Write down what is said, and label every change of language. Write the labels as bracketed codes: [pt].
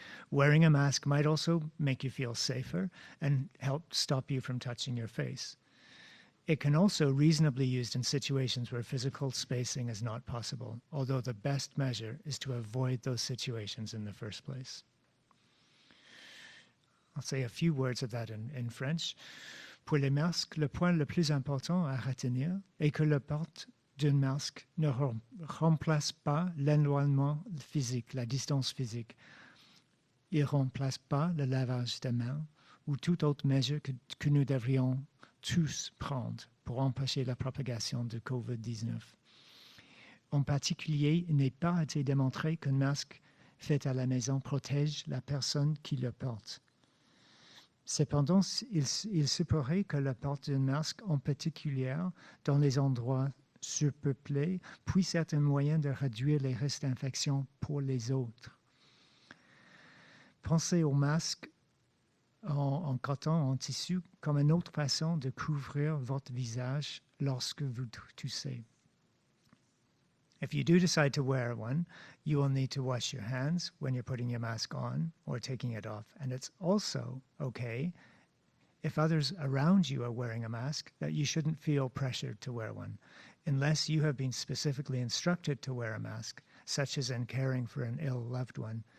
[en] Wearing a mask might also make you feel safer and help stop you from touching your face. It can also reasonably be used in situations where physical spacing is not possible, although the best measure is to avoid those situations in the first place. I'll say a few words of that in French. [fr] Pour les masques, le point le plus important à retenir est que le port d'un masque ne remplace pas l'éloignement physique, la distance physique. Il ne remplace pas le lavage des mains ou toute autre mesure que nous devrions tous prendre pour empêcher la propagation de COVID-19. En particulier, il n'est pas été démontré qu'un masque fait à la maison protège la personne qui le porte. Cependant, il se pourrait que le port d'un masque, en particulier dans les endroits surpeuplés, puisse être un moyen de réduire les risques d'infection pour les autres. Pensez au masque en coton, en tissu, comme une autre façon de couvrir votre visage lorsque vous toussez. [en] If you do decide to wear one, you will need to wash your hands when you're putting your mask on or taking it off. And it's also okay if others around you are wearing a mask that you shouldn't feel pressured to wear one, unless you have been specifically instructed to wear a mask, such as in caring for an ill loved one.